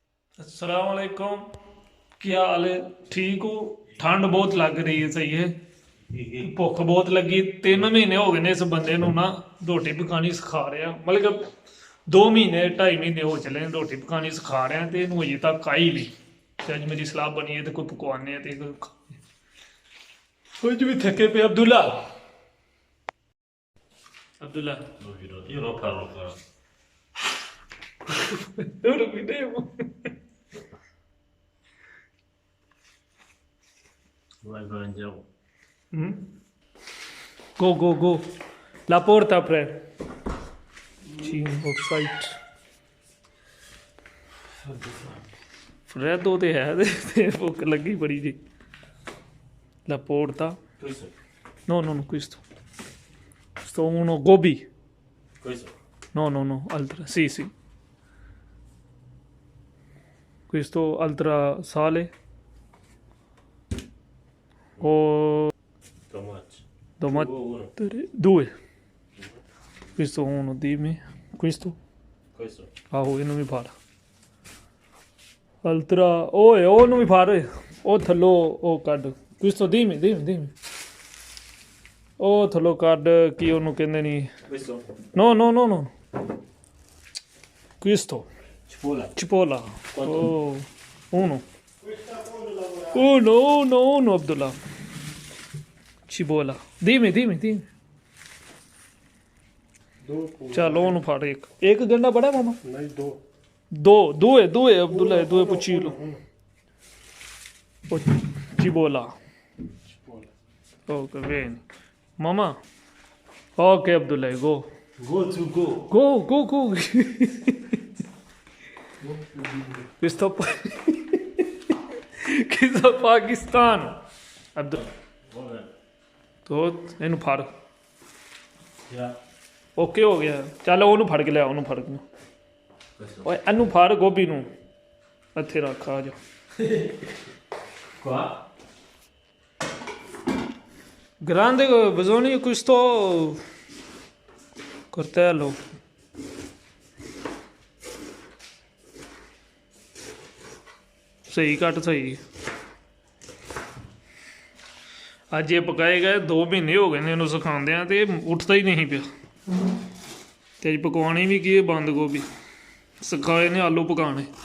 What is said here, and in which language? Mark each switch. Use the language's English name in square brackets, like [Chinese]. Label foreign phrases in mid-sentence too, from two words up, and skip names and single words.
[Hindi] अस्सलाम वालेकुम। क्या हाल है? ठीक हो? ठंड बहुत लग रही है, सही है। भुख बहुत लगी। 3 महीने हो गए ने इस बंदे ਨੂੰ ना रोटी पकानी सिखा रहे हैं, मतलब कि 2 महीने 2.5 महीने हो चले हैं रोटी पकानी सिखा रहे हैं, तो [Punjabi] ਇਹਨੂੰ ਅਜੇ ਤੱਕ ਆਈ ਨਹੀਂ। ਤੇ ਅੱਜ ਮੇਰੀ ਸਲਾਹ ਬਣੀ ਹੈ ਤੇ ਕੋਈ ਪਕਵਾਨੇ ਆ ਤੇ ਕੁਝ ਵੀ ਥੱਕੇ ਪਏ। ਅਬਦੁੱਲਾ, ਅਬਦੁੱਲਾ [Italian] No, io non parlo fra. ora vediamo. Vai, vai, andiamo. [English] Go, go, go. [Italian] La porta apre. [Punjabi] Offside. Freddo ਤੇ ਹੈ ਤੇ ਭੁੱਖ ਲੱਗੀ ਬੜੀ ਜੀ। [Italian] La porta. Questo, No, no, no, questo. Sto uno gobi. questo. No, no, no, altra. Sì, sì. Questo altra sale. O Tomate. domani Uno. 2. Questo uno, dimmi. Questo? Questo. [Punjabi] ਆਹੋ ਇਹਨੂੰ ਵੀ ਫੜ। ਅਲਟਰਾ ਓਏ ਉਹਨੂੰ ਵੀ ਫੜ। ਉਹ ਥੱਲੋਂ ਉਹ ਕੱਢ। [Italian] questo dimmi, dimmi, dimmi। [Punjabi] ਉਹ ਥੱਲੋਂ ਕੱਢ ਕੀ ਉਹਨੂੰ ਕਹਿੰਦੇ ਨਹੀਂ। [Italian] Questo. no no no no questo Cipolla. cipolla Quanto? oh uno uno Abdullah cipolla dimmi dimmi dimmi [Punjabi] ਚੱਲ ਉਹਨੂੰ ਫੜ ਇੱਕ ਗੰਡਾ ਬੜਾ ਮਾਮਾ [Hindi] नहीं, दो. [Italian] due Abdullah due puccillo cipolla Cipolla. ok bene mamma ok Abdullah go [English] Go to go. [Italian] go questo questo Pakistan Abdullah Va bene. [Punjabi] ਤੋ ਇਹਨੂੰ ਫੜ [English] Yeah. [Punjabi] ਓਕੇ ਹੋ ਗਿਆ ਚੱਲ ਉਹਨੂੰ ਫੜ ਕੇ ਲਿਆ ਉਹਨੂੰ ਫੜ ਕੇ [Italian] Questo. [Punjabi] ਓਏ ਇਹਨੂੰ ਫੜ ਗੋਭੀ ਨੂੰ ਇੱਥੇ ਰੱਖ ਆ ਜਾ [Italian] Qua. grande bisogna questo coltello [Punjabi] ਸਹੀ ਕੱਟ ਸਹੀ ਅੱਜ ਇਹ ਪਕਾਏ ਗਏ 2 ਮਹੀਨੇ ਹੋ ਗਏ ਨੇ ਇਹਨੂੰ ਸਿਖਾਉਂਦਿਆਂ ਤੇ ਇਹ ਉੱਠਦਾ ਹੀ ਨਹੀਂ ਪਿਆ ਤੇ ਅੱਜ ਪਕਵਾਣੀ ਵੀ ਕੀ ਹੈ ਬੰਦ ਗੋਭੀ ਸਿਖਾਏ ਨੇ ਆਲੂ ਪਕਾਣੇ